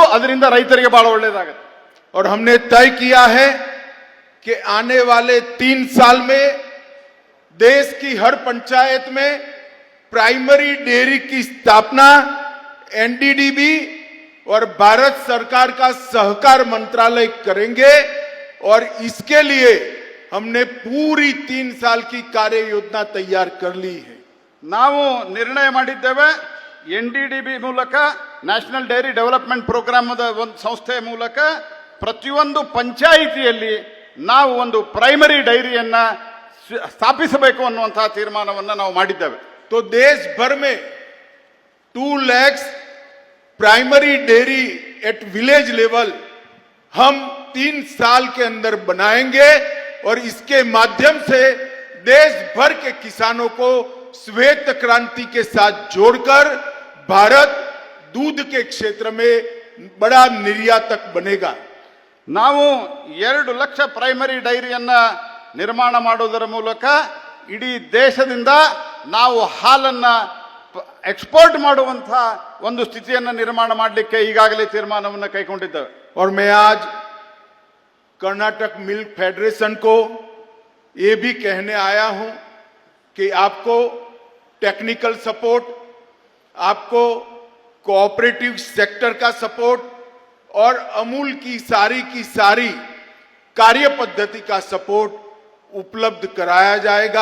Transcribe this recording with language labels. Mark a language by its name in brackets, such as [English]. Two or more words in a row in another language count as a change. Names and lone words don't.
[Kannada] ಅದರಿಂದ ರೈತರಿಗೆ ಬಹಳ ಒಳ್ಳೆಯದಾಗುತ್ತೆ. [Hindi] और हमने तय किया है कि आने वाले 3 साल में देश की हर पंचायत में [English] primary dairy [Hindi] की स्थापना एनडीडीबी और भारत सरकार का सहकार मंत्रालय करेंगे। और इसके लिए हमने पूरी 3 साल की कार्य योजना तैयार कर ली है। [Kannada] ನಾವು ನಿರ್ಣಯ ಮಾಡಿದ್ದೇವೆ, NDDB ಮೂಲಕ, [English] national dairy development [Kannada] ಪ್ರೋಗ್ರಾಮದ ಒಂದು ಸಂಸ್ಥೆಯ ಮೂಲಕ ಪ್ರತಿಯೊಂದು ಪಂಚಾಯಿತಿಯಲ್ಲಿ ನಾವು ಒಂದು ಪ್ರೈಮರಿ ಡೈರಿಯನ್ನ ಸ್ಥಾಪಿಸಬೇಕು ಅನ್ನುವಂತಹ ತೀರ್ಮಾನವನ್ನು ನಾವು ಮಾಡಿದ್ದೇವೆ. [Hindi] तो देश भर में 2 लाख [English] primary dairy at village level [Hindi] हम 3 साल के अंदर बनाएंगे और इसके माध्यम से देश भर के किसानों को श्वेत क्रांति के साथ जोड़कर भारत दूध के क्षेत्र में बड़ा निर्यातक बनेगा। [Kannada] ನಾವು 2 ಲಕ್ಷ ಪ್ರೈಮರಿ ಡೈರಿಯನ್ನ ನಿರ್ಮಾಣ ಮಾಡುವುದರ ಮೂಲಕ ಇಡೀ ದೇಶದಿಂದ ನಾವು ಹಾಲನ್ನ ಎಕ್ಸ್ಪೋರ್ಟ್ ಮಾಡುವಂತಹ ಒಂದು ಸ್ಥಿತಿಯನ್ನು ನಿರ್ಮಾಣ ಮಾಡಲಿಕ್ಕೆ ಈಗಾಗಲೇ ತೀರ್ಮಾನವನ್ನು ಕೈಗೊಂಡಿದ್ದೇವೆ. [Hindi] और मैं आज कर्नाटक मिल्क फेडरेशन को ये भी कहने आया हूं कि आपको [English] technical support, [Hindi] आपको [English] cooperative sector [Hindi] का सपोर्ट और अमूल की सारी कार्य पद्धति का सपोर्ट उपलब्ध कराया जाएगा।